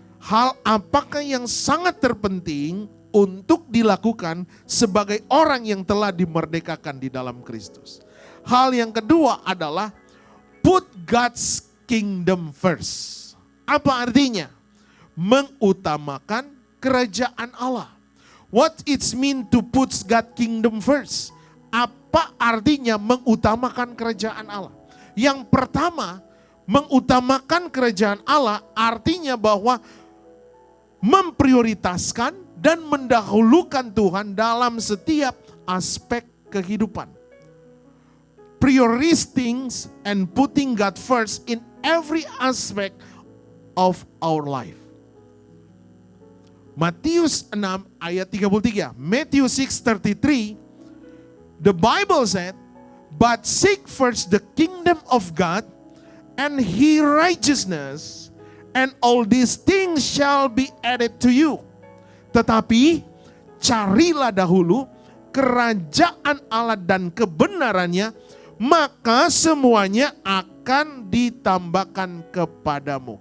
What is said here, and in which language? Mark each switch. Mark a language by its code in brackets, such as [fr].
[id] Hal apakah yang sangat terpenting untuk dilakukan sebagai orang yang telah dimerdekakan di dalam Kristus? Hal yang kedua adalah [en] put God's kingdom first. [id] Apa artinya? Mengutamakan kerajaan Allah. [en] What it mean to put God kingdom first? [id] Apa artinya mengutamakan kerajaan Allah? Yang pertama, mengutamakan kerajaan Allah artinya bahwa memprioritaskan dan mendahulukan Tuhan dalam setiap aspek kehidupan. [en] Prioritizing and putting God first in every aspect of our life. [id] Matius 6 ayat 33. Matthew 6:33. [en] The Bible said, "But seek first the kingdom of God and his righteousness, and all these things shall be added to you." [id] Tetapi carilah dahulu kerajaan Allah dan kebenarannya, maka semuanya akan ditambahkan kepadamu.